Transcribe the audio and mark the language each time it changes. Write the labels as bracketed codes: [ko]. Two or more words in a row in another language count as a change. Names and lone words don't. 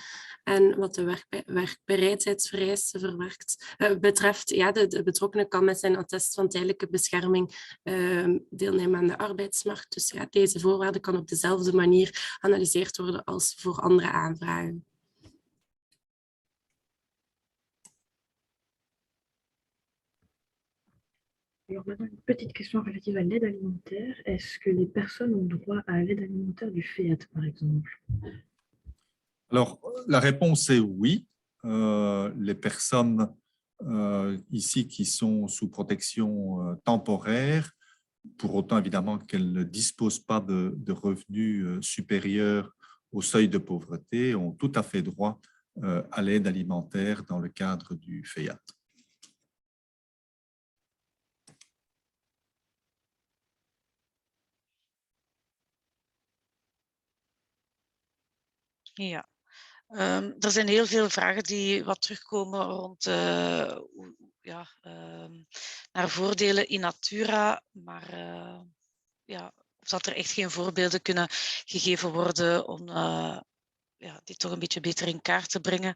[nl] En wat de werkbereidheidsvereisten betreft, ja, de betrokkenen kan met zijn attest van tijdelijke bescherming deelnemen aan de arbeidsmarkt. Dus ja, deze voorwaarde kan op dezelfde manier geanalyseerd worden als voor andere aanvragen. [fr] Alors maintenant, une petite question relative à l'aide alimentaire. Est-ce que les personnes ont droit à l'aide alimentaire du FEAT, par exemple? Alors, la réponse est oui. Les personnes ici qui sont sous protection temporaire, pour autant évidemment qu'elles ne disposent pas de revenus supérieurs au seuil de pauvreté, ont tout à fait droit à l'aide alimentaire dans le cadre du FEAT. [nl] Ja. Er zijn heel veel vragen die wat terugkomen rond naar voordelen in natura, maar ja, of dat er echt geen voorbeelden kunnen gegeven worden om dit toch een beetje beter in kaart te brengen.